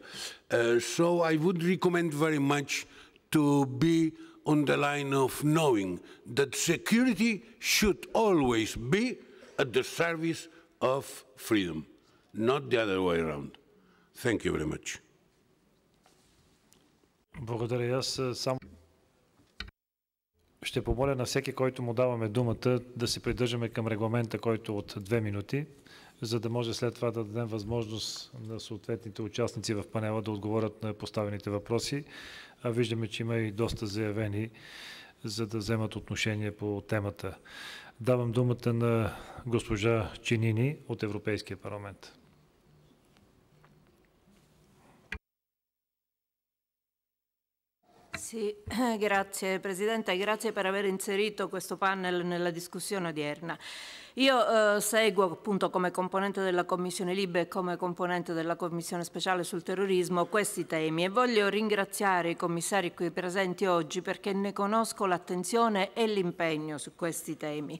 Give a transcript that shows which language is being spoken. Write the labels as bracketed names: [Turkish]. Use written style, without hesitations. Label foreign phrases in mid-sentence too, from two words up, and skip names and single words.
[English] So I would recommend very much to be on the line of knowing that security should always be at the service of freedom, not the other way around. Thank you very much. [Bulgarian] Благодаря. Аз само ще помоля на всеки, който му даваме думата, да се придържаме към регламента, който от 2 минути, за да може след това да дадем възможност на съответните участници в панела да отговорят на поставените въпроси. А виждаме, че има и доста заявени, за да вземат отношение по темата. Давам думата на госпожа Чинини от Европейския парламент. [Italian] Sì, grazie Presidente, grazie per aver inserito questo panel nella discussione odierna. Io seguo appunto come componente della Commissione Libe e come componente della Commissione Speciale sul Terrorismo questi temi e voglio ringraziare i commissari qui presenti oggi perché ne conosco l'attenzione e l'impegno su questi temi.